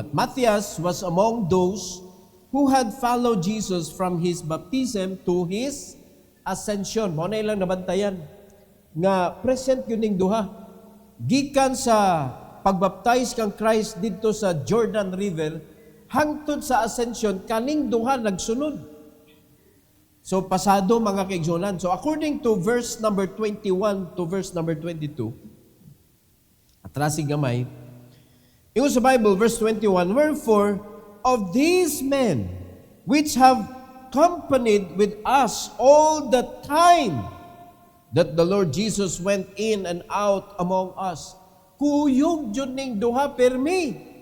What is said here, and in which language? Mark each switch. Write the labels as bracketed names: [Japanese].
[English] Matthias was among those who had followed Jesus from his baptism to his ascension. [Cebuano] Mao na ilang nabantayan nga present yun ning duha. Gikan sa pagbaptize kang Christ dito sa Jordan River, hangtod sa ascension, kaning duha nagsunod. So, pasado mga kaigsunan. [English] So, according to verse number 21 to verse number 22, [Cebuano] atrasig gamay, yung sa Bible, [English] verse 21, wherefore, of these men which have accompanied with us all the time that the Lord Jesus went in and out among us, [Cebuano] kuyog jud ning duha permi.